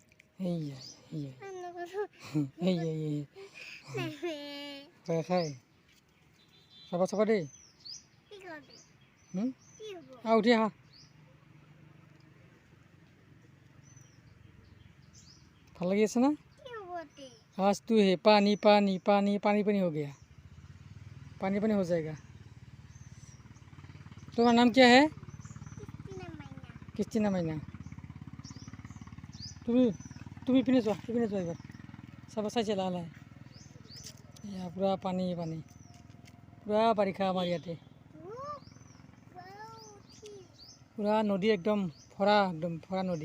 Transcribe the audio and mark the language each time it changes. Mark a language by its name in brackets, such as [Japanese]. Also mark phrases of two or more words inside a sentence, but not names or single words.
[Assamese] খাই। চাবা দেই। উঠি আহা। ভাল লাগি আছে না? [Hindi] आज तू है पानी हो गया। पानी हो जाएगा। तुम्हारा नाम क्या है? [Assamese] क्रिस्टीना मैना। তুমি পিনে যোৱা এবাৰ। চাবা চাইছে লাহে। এয়া পূৰা পানী। পূৰা বাৰিষা আমাৰ ইয়াতে। পূৰা নদী একদম ভৰা নদী।